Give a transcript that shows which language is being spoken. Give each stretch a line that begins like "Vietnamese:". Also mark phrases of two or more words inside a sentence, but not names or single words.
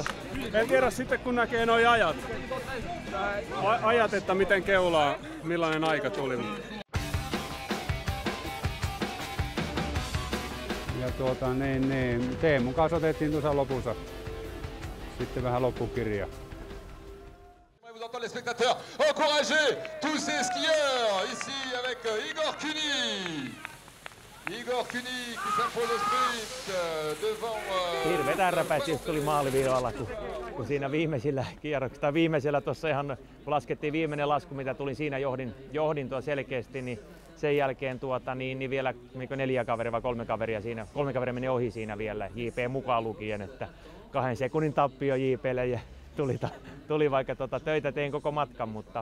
Finnish: En tiedä sitten kun näkee noi ajat, että miten keulaa, millainen aika tuli. Teemun kanssa otettiin tuossa lopussa sitten vähän loppukirja.
French: Vous entendez les spectateurs encourager tous ces skieurs ici avec Igor Küni. Igor Küni qui s'impose au sprint devant...
Finnish: Hirveä tärräpäis just tuli maaliviivalla, kun siinä viimeisillä kierroksilla, tai viimeisellä tuossa ihan, kun laskettiin viimeinen lasku, mitä tuli siinä johdin tuo selkeästi, niin sen jälkeen niin vielä 4 kaveria vai 3 kaveria siinä, 3 kaveria meni ohi siinä vielä, JP mukaan lukien, että 2 sekunnin tappio JPlle ja tuli vaikka töitä tein koko matkan, mutta...